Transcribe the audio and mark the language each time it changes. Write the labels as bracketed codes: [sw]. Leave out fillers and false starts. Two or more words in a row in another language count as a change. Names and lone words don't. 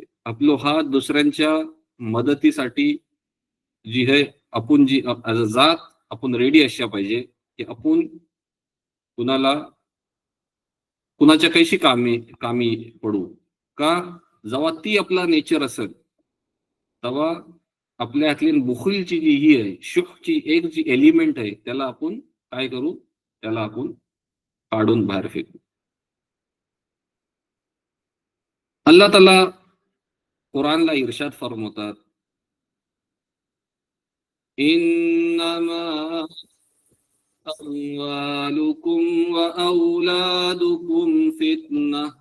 [mr] आपलो हात दुसऱ्यांच्या मदतीसाठी जी आहे आपण जी [en] as a [mr] जात आपण रेडी अशा पाहिजे की आपण कुणाला कुणाच्या कैशी कामी कामी पडू. का जेव्हा ती आपला नेचर असेल तेव्हा आपल्या हातली बुखुलची जी ही आहे शुहची एक जी एलिमेंट आहे त्याला आपण काय करू, त्याला आपण काढून बाहेर फेकू. अल्लाह ताला कुरानला इर्शाद फरमवतात, [ar] إنما أموالكم وأولادكم فتنة